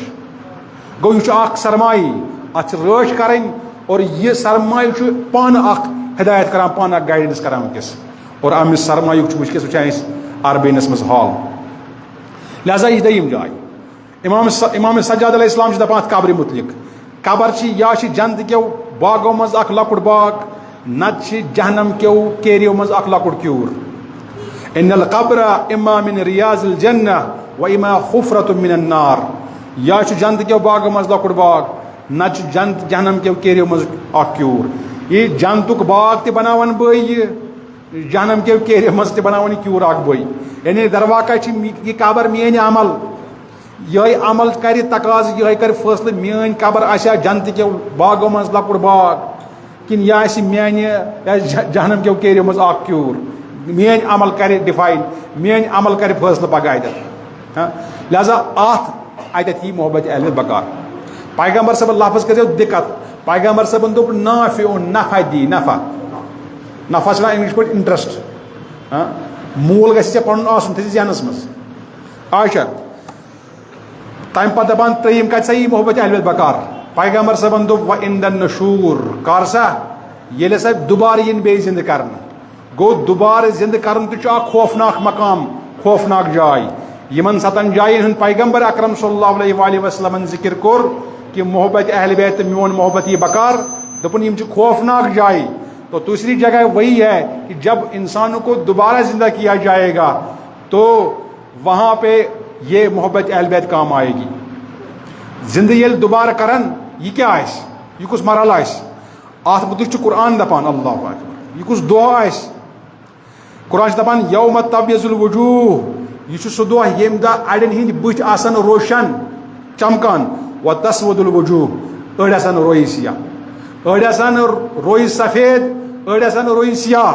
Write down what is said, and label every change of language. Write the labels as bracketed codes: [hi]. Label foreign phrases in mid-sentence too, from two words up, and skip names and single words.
[ks] گوٚو یہِ چھُ اکھ سرمایہِ اتھ چھِ رٲچھ کرٕنۍ اور یہِ سرمایہِ چھُ پانہٕ اکھ ہدایت کران پانہٕ اکھ گایڈنس کران ونکیٚس اور امہِ سرمایُک چھُ ونکیٚس وٕچھان أسۍ عربیٖنس منٛز حال. لہذا یہِ دوٚیِم جاے. امام سجاد [ar] علیہ السلام [ks] چھُ دپان اتھ قبرِ مُتعلق قبر چھِ یا چھِ جنتہٕ کیو باغو منٛز اکھ لۄکُٹ باغ نتہٕ چھِ جہنم کیو کیریو منٛز اکھ لۄکُٹ کیوٗر. [ar] ان القبر اما من ریاض الجنہ و اما حفرۃ من النار. [ks] یا چھُ جنتہٕ کیو باغو منٛز لۄکُٹ باغ نتہٕ چھُ جہنم کیو کیریو منٛز اکھ کیوٗر. یہِ جنتُک باغ تہِ بناون بٕے یہِ جہنم کیو کیریو منٛز تہِ بناون یہِ کیوٗر اکھ بٕے. یعنی درواقع چھِ یہِ قبر میٲنۍ عمل یِہے عمل کرِ تقاضہٕ یِہے کرِ فٲصلہٕ میٲنۍ قبر آسیا جنتہٕ کیو باغو منٛز لۄکُٹ باغ کِنہٕ یہِ آسہِ میانہِ جہنم کیو کیریو منٛز اکھ کیوٗر. میٲنۍ عمل کرِ ڈِفاین میٲنۍ عمل کرِ فٲصلہٕ پگاہ اَتٮ۪تھ. لہذا اتھ اتت یہ محبت اہل بیت بکار. پیغمبر صاحب لفظ کر دقت. پیغمبر صاحب دوپ نافع نفع دی نفع نفع چھ انگلش پہ انٹرسٹ مول گژھِ ژےٚ پنُن آسُن تھٔیزِ ذہنس منٛز. اچھا تمہِ پتہٕ دپان ترٛیٚیِم کتہِ سا یی محبت اہل بیت بکار. پیغمبر صاحبن دوٚپ [ar] وَعِنْدَ النُّشُور [ks] کر سا ییٚلہِ ہسا دُبارٕ یِن بیٚیہِ زِنٛدٕ کرنہٕ. گوٚو دُبارٕ زِنٛدٕ کرُن تہِ چھُ اکھ خوفناک مقام خوفناک جاے. یِمن 7 جاین ہُنٛد پیغمبر اکرم [ar] صلی اللہ علیہ وآلہ وسلمن [ks] ذکر کوٚر کہ محبت اہل بیت تہٕ میون محبت یہ بکار. دوٚپُن یِم چھِ خوفناک جاے. [ur] تو دوسری جگہ وہی ہے کہ جب انسانوں کو دوبارہ زندہ کیا جائے گا تو وہاں پہ یہ محبت اہل بیت کام آئے گی. [ks] زندہ ییٚلہِ دوبارہ کرن یہ کیا آسہِ یہ کُس مرحلہ آسہِ اتھ متعلق چھُ قرآن دپان [ar] اللہ اکبر [ks] یہ کُس دۄہ آسہِ. قرآن چھُ دپان [ar] یوم تبیض الوجوہ [ks] یہ چھُ سُہ دۄہ ییٚمہِ دۄہ اڑٮ۪ن ہٕنٛدۍ بٕتھۍ آسن روشن چمکان [ar] وتسود الوجوہ [ks] أڑۍ آسن رویی سیاہ أڑۍ آسن رویی سفید أڑۍ آسن رویی سیاہ.